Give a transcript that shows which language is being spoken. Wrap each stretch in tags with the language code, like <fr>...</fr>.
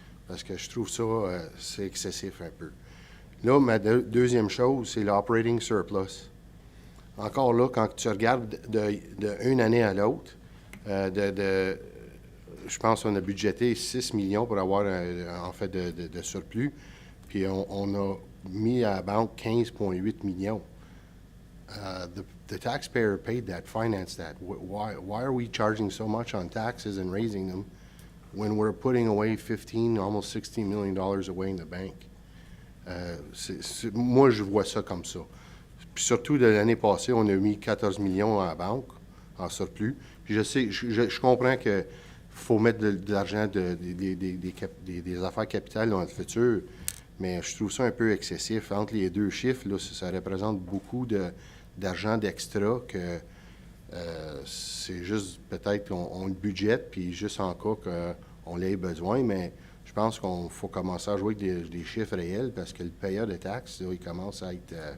<fr>Parce que je trouve ça, c'est excessif un peu. Là, ma deuxième chose, c'est l'</fr> <en>operating surplus.</en> <fr>Encore là, quand tu regardes d'une année à l'autre, je pense qu'on a budgété 6 millions pour avoir, en fait, de surplus, puis on a mis à la banque 15,8 millions.</fr> <en>The taxpayer paid that, financed that. Why are we charging so much on taxes and raising them when we're putting away 15, almost $16 million away in the bank.</en> <fr>Moi, je vois ça comme ça. Puis surtout, de l'année passée, on a mis 14 millions à la banque, en surplus. Puis je comprends qu'il faut mettre de l'argent des affaires capitales dans le futur, mais je trouve ça un peu excessif. Entre les deux chiffres, là, ça représente beaucoup d'argent d'extra que c'est juste peut-être qu'on le budgète, puis juste en cas qu'on l'ait besoin, mais je pense qu'on faut commencer à jouer avec des chiffres réels parce que le payeur de taxes, là, il commence à être...</fr>